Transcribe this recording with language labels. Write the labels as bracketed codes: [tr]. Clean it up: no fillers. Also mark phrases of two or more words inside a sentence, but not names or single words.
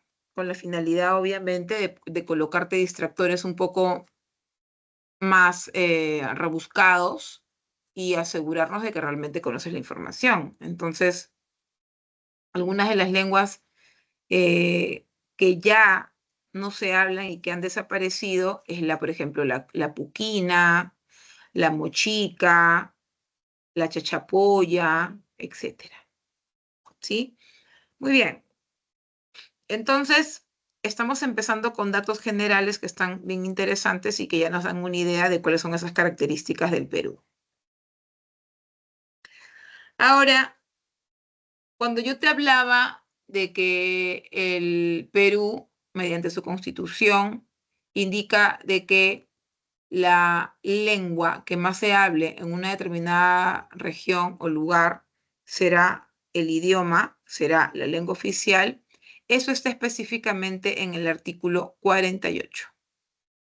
[es] Con la finalidad, obviamente, de colocarte distractores un poco más rebuscados y asegurarnos de que realmente conoces la información. Entonces, algunas de las lenguas que ya no se hablan y que han desaparecido es por ejemplo, la puquina, la mochica, la chachapoya, etcétera. ¿Sí? Muy bien. Entonces, estamos empezando con datos generales que están bien interesantes y que ya nos dan una idea de cuáles son esas características del Perú. Ahora, cuando yo te hablaba de que el Perú, mediante su constitución, indica de que la lengua que más se hable en una determinada región o lugar será el idioma, será la lengua oficial, eso está específicamente en el artículo 48.